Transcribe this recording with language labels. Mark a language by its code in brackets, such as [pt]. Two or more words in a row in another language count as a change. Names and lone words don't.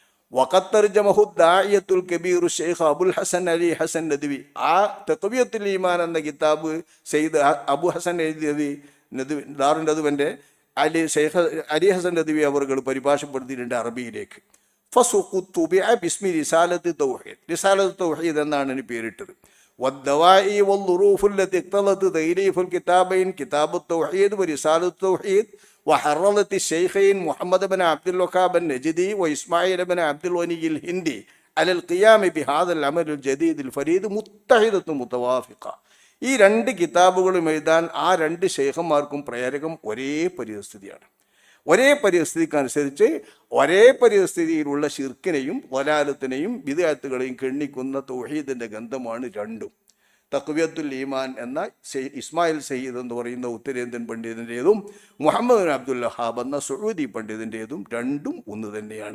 [ar] وقد ترجمه الداعية الكبير ഷെയ്ഖ് അബുൽ ഹസൻ അലി ഹസൻ നദ്വി. [ml] ആ തഖ്വിയത്തുൽ ഈമാൻ എന്ന കിതാബ് സെയ്ദ് അബു ഹസൻ നദ്വി ദാറുൻ നദ്വന്റെ ഷെയ്ഖ് അലി ഹസൻ നദ്വി അവർ പരിഭാഷപ്പെടുത്തിയിട്ടുണ്ട് അറബിയിലേക്ക്. [ar] فسميت باسم رسالة التوحيد. [ml] റിസാലത്ത് തൗഹീദ് എന്നാണ് ഇതിന് പേരിട്ടത്. [ar] والدواعي والظروف التي اقتضت تأليف الكتابين كتاب التوحيد ورسالة التوحيد وحررت الشيخين محمد بن عبد الوهاب النجدي وإسماعيل بن عبد الغني الهندي على القيام بهذا العمل الجديد الفريد متحدة متوافقة. [ml] ഈ രണ്ട് കിതാബുകളും എഴുതാൻ ആ രണ്ട് ഷെയ്ഖന്മാർക്കും പ്രേരകം ഒരേ പരിസ്ഥിതിയാണ്. ഒരേ പരിസ്ഥിതിക്കനുസരിച്ച് ഒരേ പരിസ്ഥിതിയിലുള്ള ശിർക്കിനെയും വലാലത്തിനെയും ബിദ്അത്തുകളെയും കെണ്ണിക്കുന്ന തൗഹീദിൻ്റെ ഗന്ധമാണ് രണ്ടും. തഖ്വിയത്തുൽ ഈമാൻ എന്ന ഇസ്മായിൽ സയ്യിദ് എന്ന് പറയുന്ന ഉത്തരേന്ത്യൻ പണ്ഡിതൻ്റേതും മുഹമ്മദ് ബിൻ അബ്ദുൽ വഹാബ് എന്ന സഊദി പണ്ഡിതൻ്റേതും രണ്ടും ഒന്ന് തന്നെയാണ്.